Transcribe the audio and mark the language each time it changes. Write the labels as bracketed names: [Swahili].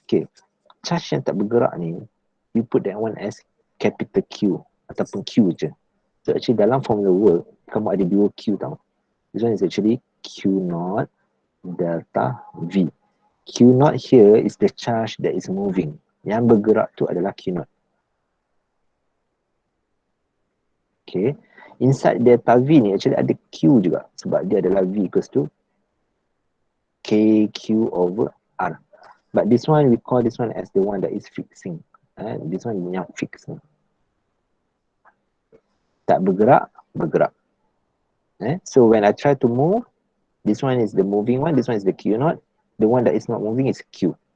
[English] Okay, charge [Malay] yang tak bergerak ni, [English] you put that one as capital Q [Malay] ataupun Q je. So actually dalam formula work, kamu ada dua Q tau. [English] This one is actually Q0 delta V. Q0 here is the charge that is moving. [Malay] Yang bergerak tu adalah Q0. Okay. Inside delta V ni actually ada Q juga. Sebab dia adalah V equals to KQ over R. [English] But this one, we call this one as the one that is fixing. This one [Malay] yang fix. Tak bergerak, bergerak. [English] So when I try to move, this one is the moving one, this one is the Q0. The one that is not moving is Q.